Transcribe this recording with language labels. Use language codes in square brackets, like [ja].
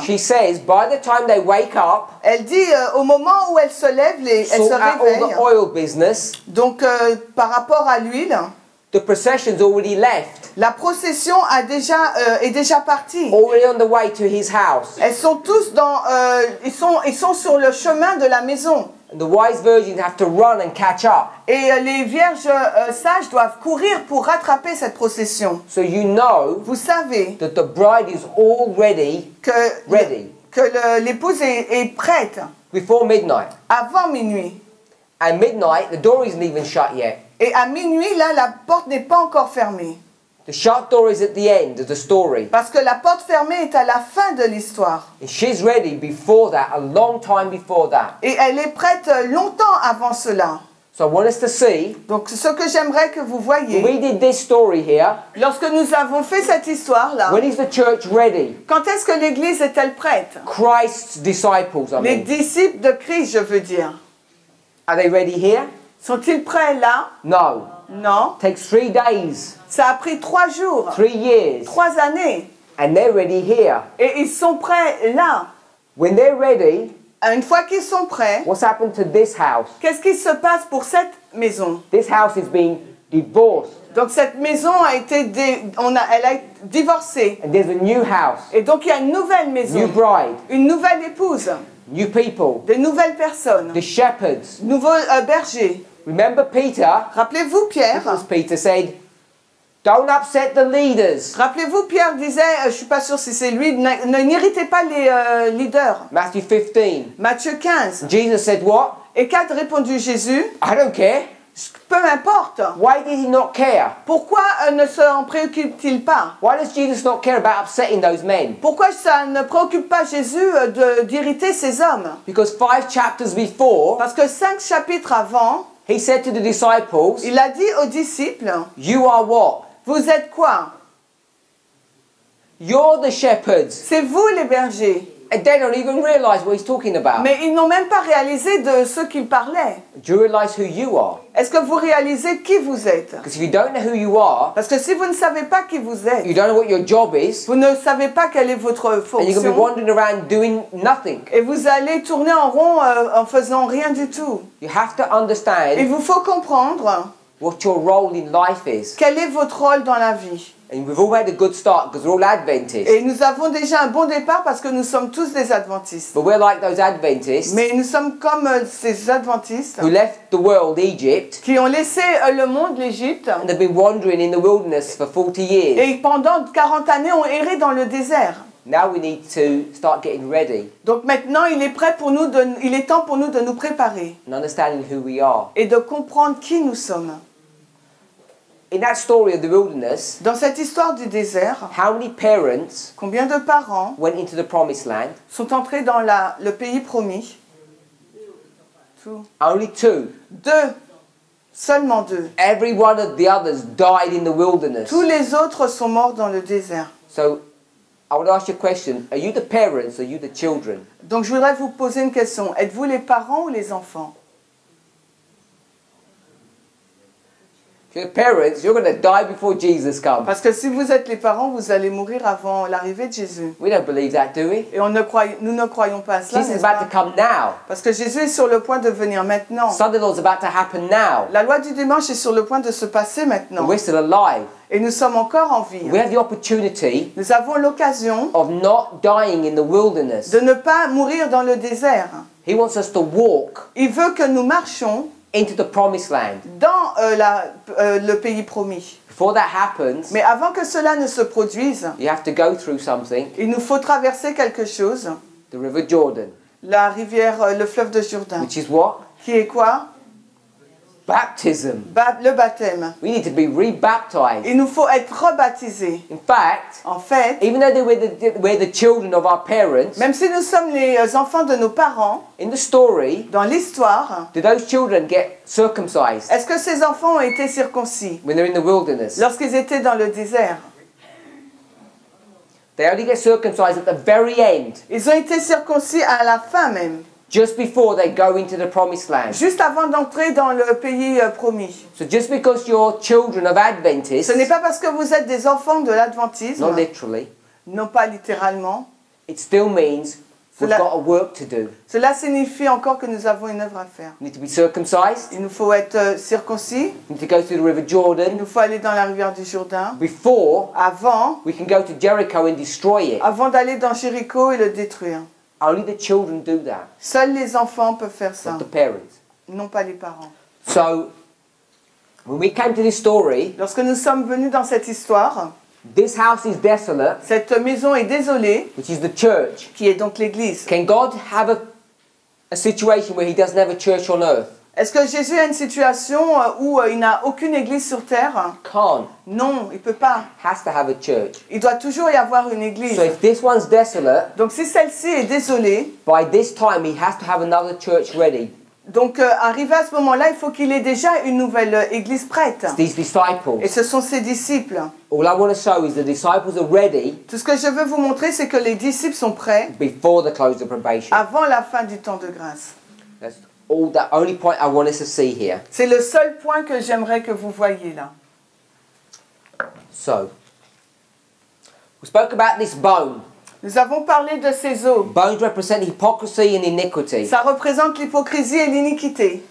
[en] she says by the time they wake up, [fr] elle dit au moment où elle se lève, elle se [en] sort out all [fr] réveille. [en] the oil business, [fr] Donc par rapport à l'huile, [en] the procession's already left, [fr] la procession est déjà partie. [en] already on the way to his house. [fr] Elles sont tous ils sont sur le chemin de la maison. [en] And the wise virgins have to run and catch up. [fr] Et les vierges sages doivent courir pour rattraper cette procession. [en] So you know [fr] Vous savez [en] that the bride is already ready [fr] que l'épouse est prête [en] before midnight. [fr] avant minuit. [en] And midnight, the door isn't even shut yet. [fr] Et à minuit, là, la porte n'est pas encore fermée. [en] The shut door is at the end of the story. [fr] Parce que la porte fermée est à la fin de l'histoire. [en] And she's ready before that, a long time before that. [fr] Et elle est prête longtemps avant cela. [en] So I want us to see, [fr] Donc ce que j'aimerais que vous [en] when [fr] voyez, [en] we did this story here, [fr] lorsque nous avons fait cette histoire-là, [en] when is the church ready? [fr] quand est-ce que l'Église est-elle prête? [en] Christ's disciples, I [fr] Les [en] mean. [fr] disciples de Christ, je veux dire. [en] Are they ready here? [fr] Sont-ils prêts là? [en] No. [fr] Non. [en] It takes 3 days, [fr] Ça a pris 3 jours, [en] 3 years, [fr] 3 années. [en] and they're ready here. [fr] Et ils sont prêts là. [en] When they're ready, [fr] Une fois qu'ils sont prêts, [en] what's happened to this house? [fr] qu'est-ce qui se passe pour cette maison? [en] This house is being divorced, [fr] Donc cette maison a été elle a été divorcée. [en] and there's a new house, [fr] Et donc il y a une nouvelle [en] new [fr] maison, [en] bride, [fr] une nouvelle épouse, [en] new people, [fr] de nouvelles personnes, [en] the shepherds. [fr] nouveaux bergers. [en] Remember Peter? [fr] Rappelez-vous Pierre. [en] Because Peter said, don't upset the leaders. [fr] Rappelez-vous Pierre disait, je suis pas sûr si c'est lui, n'irritez pas les leaders. [en] Matthew 15. [fr] Matthieu 15. [en] Jesus said what? [fr] Et qu'a répondu Jésus? [en] I don't care. [fr] Peu importe. [en] Why did he not care? [fr] Pourquoi ne s'en préoccupe-t-il pas? [en] Why does Jesus not care about upsetting those men? [fr] Pourquoi ça ne préoccupe pas Jésus d'irriter ces hommes? [en] Because 5 chapters before, [fr] Parce que 5 chapitres avant, [en] he said to the disciples, [fr] il a dit aux disciples, [en] you are what? [fr] vous êtes quoi? [en] You're the shepherds. [fr] C'est vous les bergers. [en] And they don't even realize what he's talking about. [fr] Mais ils n'ont même pas réalisé de ce qu'il parlait. [en] Do you realize who you are? [fr] Est-ce que vous réalisez qui vous êtes? [en] Because if you don't know who you are, [fr] Parce que si vous ne savez pas qui vous êtes, [en] you don't know what your job is, [fr] vous ne savez pas quelle est votre [en] and you're going to be [fr] fonction, [en] wandering around doing nothing. [fr] et vous allez tourner en rond en faisant rien du tout. [en] You have to [fr] Il [en] understand [fr] vous faut comprendre [en] what your role in life is. [fr] quel est votre rôle dans la vie. [en] And we've all had a good start because we're all Adventists. [fr] Et nous avons déjà un bon départ parce que nous sommes tous des adventistes. [en] But we're like those Adventists [fr] Mais nous sommes comme ces adventistes [en] who left the world, Egypt, [fr] qui ont laissé le monde, l'Égypte, [en] and they've been wandering in the wilderness for 40 years. [fr] et pendant 40 années ont erré dans le désert. [en] Now we need to start getting ready [fr] Donc maintenant, il est temps pour nous de nous préparer [en] and understanding who we are. [fr] et de comprendre qui nous sommes. [en] In that story of the wilderness, [fr] Dans cette histoire du désert, [en] how many parents [fr] combien de parents [en] went into the promised land? [fr] sont entrés dans le pays promis? [en] Only 2. [fr] 2. Seulement 2. [en] Every one of the others died in the wilderness. [fr] Tous les autres sont morts dans le désert. [en] So I would ask you a question. Are you the parents or are you the children? [fr] Donc je voudrais vous poser une question. Êtes-vous les parents ou les enfants? [en] If you're the parents, you're going to die before Jesus comes. [fr] Parce que si vous êtes les parents, vous allez mourir avant l'arrivée de Jésus. [en] We don't believe that, do we? [fr] Et nous ne croyons pas à cela, [en] Jesus is [fr] n'est-ce [en] about to [fr] pas? [en] come now. [fr] Parce que Jésus est sur le point de venir maintenant. [en] Sunday Lord's about to happen now. [fr] La loi du dimanche est sur le point de se passer maintenant. [en] We're still alive. [fr] Et nous sommes encore en vie. [en] We have the opportunity [fr] Nous avons l'occasion [en] of not dying in the wilderness. [fr] de ne pas mourir dans le désert. [en] He wants us to walk [fr] Il veut que nous marchions [en] into the promised land. [fr] dans le pays promis. [en] Before that happens, [fr] Mais avant que cela ne se produise, [en] you have to go through something. [fr] il nous faut traverser quelque chose. [en] The River Jordan, [fr] La rivière, le fleuve de Jourdain. [en] which is what? [fr] Qui est quoi? [en] Baptism. [fr] Le baptême. [en] We need to be rebaptized. [fr] Il nous faut être rebaptisés. [en] In fact, [fr] En fait, [en] even though we're the children of our parents, [fr] même si nous sommes les enfants de nos parents, [en] in the story, [fr] dans l'histoire, [en] do those children get circumcised [fr] est-ce que ces enfants ont été circoncis [en] when they're in the wilderness? [fr] lorsqu'ils étaient dans le désert? [en] They only get circumcised at the very end, [fr] Ils ont été circoncis à la fin même, [en] just before they go into the promised land. [fr] juste avant d'entrer dans le pays promis. [en] So just because you're children of Adventists, [fr] Ce n'est pas parce que vous êtes des enfants de l'adventisme, [en] not literally, [fr] non pas littéralement, [en] it still means we've [fr] Cela- [en] got a work to do. [fr] cela signifie encore que nous avons une œuvre à faire. [en] We need to be circumcised. [fr] Il nous faut être circoncis, [en] We need to go through the River [fr] il [en] Jordan [fr] nous faut aller dans la rivière du Jourdain, [en] before [fr] avant [en] we can go to Jericho and destroy it. [fr] d'aller dans Jéricho et le détruire. [en] Only the children do that, [fr] Seuls les enfants peuvent faire ça, [en] not the parents. [fr] non pas les parents. [en] So when we came to this story, [fr] Lorsque nous sommes venus dans cette histoire, [en] this house is desolate, [fr] cette maison est désolée, [en] which is the church. [fr] qui est donc l'église. [en] Can God have a situation where he doesn't have a church on earth? [fr] Est-ce que Jésus a une situation où il n'a aucune église sur terre? [en] Can't. [fr] Non, il ne peut pas. [en] Has to have a church. [fr] Il doit toujours y avoir une église. [en] So if this one's desolate, [fr] Donc si celle-ci est désolée, [en] by this time he has to have another church ready. [fr] donc arrivé à ce moment-là, il faut qu'il ait déjà une nouvelle église prête. [en] It's these [fr] Et [en] disciples. [fr] ce sont ses disciples. [en] All I want to show is the disciples are ready [fr] Tout ce que je veux vous montrer, c'est que les disciples sont prêts [en] before the close of probation. [fr] avant la fin du temps de grâce. [en] That's all the only point I want us to see here. [fr] C'est le seul point que j'aimerais que vous voyiez là. [en] So, we spoke about this bone. [fr] Nous avons parlé de ces os. [en] Bones represent hypocrisy and iniquity. [fr] Ça représente l'hypocrisie et l'iniquité.